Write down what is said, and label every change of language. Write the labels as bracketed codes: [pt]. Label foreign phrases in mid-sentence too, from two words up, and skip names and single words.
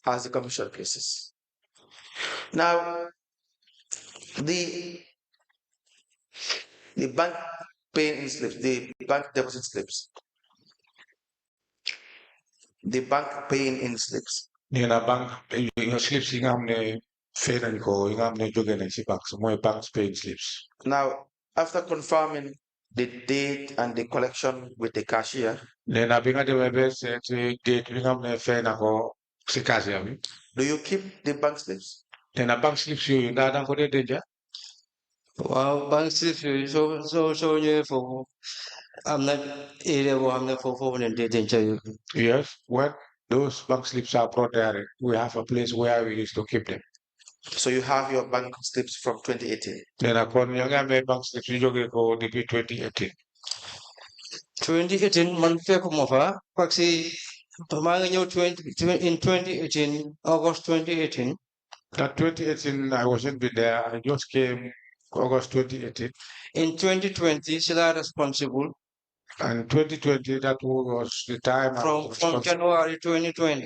[en] As the commercial cases. Now, the bank paying slips, the bank deposit slips, the bank paying in slips. [wo] Nina [en] bank slips [wo] yi nga xam ne fay nañ ko yi nga xam ne jóge nañ si bank mooy [en] bank paying slips. Now, after confirming the date and the collection with the cashier, [wo] Nina bi nga demee ba seet date bi nga xam ne fay na ko si cashier bi. [en] do you keep the bank slips? [wo] Nina [en] bank slips [wo] yooyu ndax danga ko dee denca. waaw [en] bank slips [wo] yooyu soo ñëwee foofu am na area boo xam ne foofu leen dee denca yooyu. [en] Yes, when those bank slips are brought there, we have a place where we used to keep them. So you have your bank slips from 2018. [wo] Nina kon yaa ngi amee [en] bank slips [wo] yu jógee ko depuis 2018. 2018 man fekkuma fa [fr] parce que [wo] maa ngi ñëw in 2018 August 2018. [en] That 2018 I wasn't been there. I just came August 2018. In 2020 still are responsible. And 2020 that was the time from January 2020.